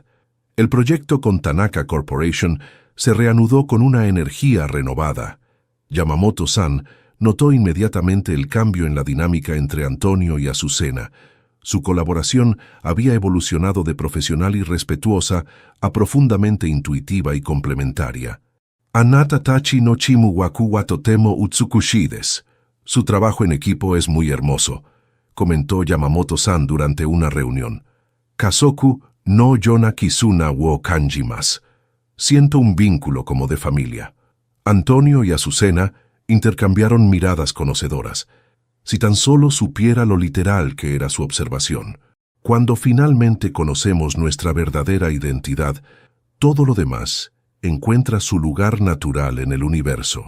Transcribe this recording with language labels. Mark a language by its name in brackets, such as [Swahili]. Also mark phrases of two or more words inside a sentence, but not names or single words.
[Spanish] El proyecto con Tanaka Corporation se reanudó con una energía renovada. Yamamoto-san notó inmediatamente el cambio en la dinámica entre Antonio y Azucena. Su colaboración había evolucionado de profesional y respetuosa a profundamente intuitiva y complementaria. [Japanese] あなたたちのチームワークはとても美しいです. [Spanish] Su trabajo en equipo es muy hermoso, comentó Yamamoto-san durante una reunión. [Japanese] 家族のような絆を感じます. [Spanish] Siento un vínculo como de familia. Antonio y Azucena intercambiaron miradas conocedoras. Si tan solo supiera lo literal que era su observación. Cuando finalmente conocemos nuestra verdadera identidad, todo lo demás encuentra su lugar natural en el universo.